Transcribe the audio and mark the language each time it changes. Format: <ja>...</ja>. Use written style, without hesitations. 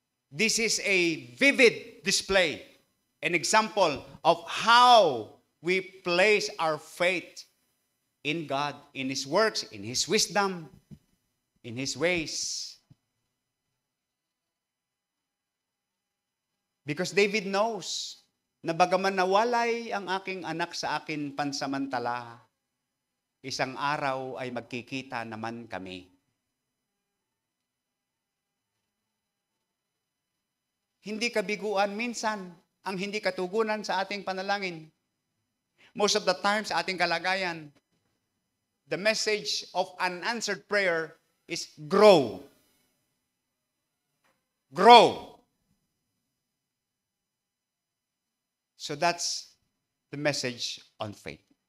<en>This is a vivid display, an example of how we place our faith in God, in His works, in His wisdom, in His ways. Because David knows</en> <tl>na bagaman nawalay ang aking anak sa akin pansamantala, isang araw ay magkikita naman kami. Hindi kabiguan minsan ang hindi katugunan sa ating panalangin.</tl> <en>Most of the time</en> <tl>sa ating kalagayan,</tl> <en>the message of unanswered prayer is grow. Grow. So that's the message on faith.</en>